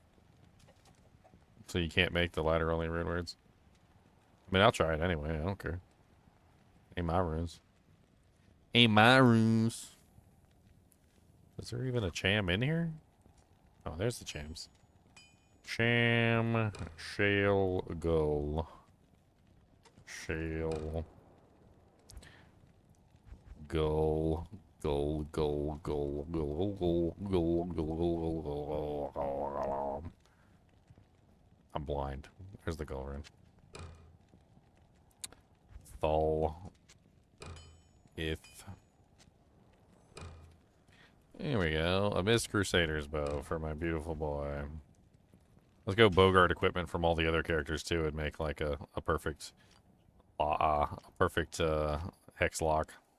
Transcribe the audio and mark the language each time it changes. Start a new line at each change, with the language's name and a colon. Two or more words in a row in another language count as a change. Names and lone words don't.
English: So you can't make the ladder only rune words. I mean, I'll try it anyway. I don't care. Ain't my runes. Ain't my runes. Is there even a cham in here? Oh, there's the chams. Cham, shale, gull. Shale. Gull. Gull, gull, gull, gull, gull, gull, gull, gull, gull. I'm blind. There's the gull rune. Thal. If. Here we go. A Mist Crusader's bow for my beautiful boy. Let's go Bogart equipment from all the other characters too and make like a perfect hex lock.